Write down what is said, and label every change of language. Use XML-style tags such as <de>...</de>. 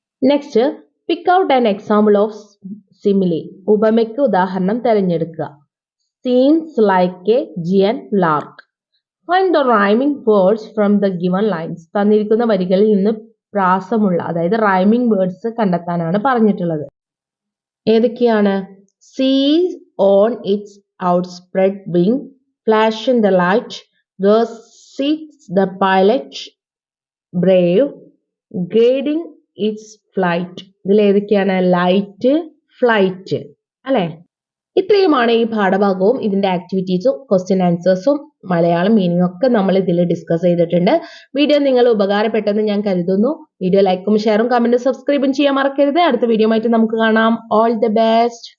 <en>Next, pick out an example of simile.</en> <ml>ഉപമയ്ക്ക് ഉദാഹരണം തിരഞ്ഞെടുക്കുക.</ml> <en>Seems like a giant lark. Find the rhyming words from the given lines.</en> <ml>തന്നിരിക്കുന്ന വരികളിൽ നിന്ന് പ്രാസമുള്ള, അതായത് rhyming words കണ്ടെത്താനാണ് പറഞ്ഞിട്ടുള്ളത്. ഏതൊക്കെയാണ്?</ml> <en>Seize on its outspread wing, flash in the light, there sits the pilot brave, guiding its flight.</en> <ml>ഇതിൽ ഏതൊക്കെയാണ്? Light, flight അല്ലെ? ഇത്രയുമാണ് ഈ പാഠഭാഗവും ഇതിന്റെ ആക്ടിവിറ്റീസും ക്വസ്റ്റ്യൻ ആൻസേഴ്സും മലയാളം മീനിങ് ഒക്കെ നമ്മൾ ഇതിൽ ഡിസ്കസ് ചെയ്തിട്ടുണ്ട്. വീഡിയോ നിങ്ങൾ ഉപകാരപ്പെട്ടെന്ന് ഞാൻ കരുതുന്നു. വീഡിയോ ലൈക്കും ഷെയറും കമന്റും സബ്സ്ക്രൈബും ചെയ്യാൻ മറക്കരുത്. അടുത്ത വീഡിയോ ആയിട്ട് നമുക്ക് കാണാം.</ml> <en>All the best.</en>